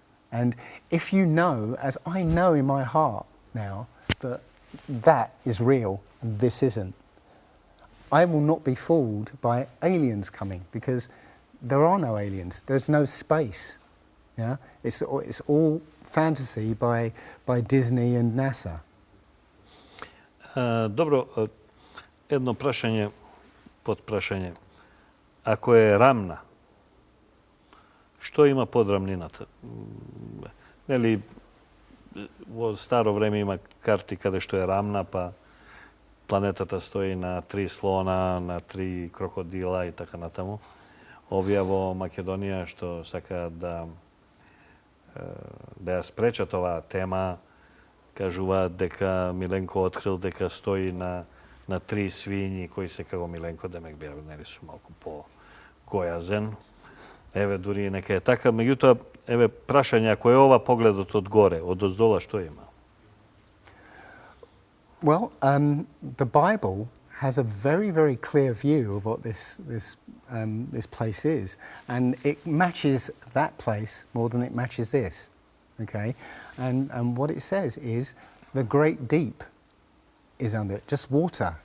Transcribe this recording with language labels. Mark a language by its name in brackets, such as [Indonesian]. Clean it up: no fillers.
[English] And if you know, as I know in my heart now, that is real and this isn't, I will not be fooled by aliens coming, because there are no aliens. There's no space. Yeah? It's all fantasy by Disney and NASA. [Macedonian] Добро, едно прашање, подпрашање. Ако е рамна, што има под рамнината? Нели, во старо време има карти каде што е рамна, па планетата стои на 3 слона, на 3 крокодила и така натаму. Овие во Македонија што сакаат да ја спречат оваа тема, кажуваат дека Миленко открил дека стои на 3 свињи кои се како Миленко, демек беа, нели, су малку по-гојазен. Еве, дури нека е така. Меѓутоа, еве, прашање, ако е ова погледот од горе, од оздола, што има? [English] Well, the Bible has a very, very clear view of what this place is, and it matches that place more than it matches this. Okay, and what it says is the great deep is under it, just water.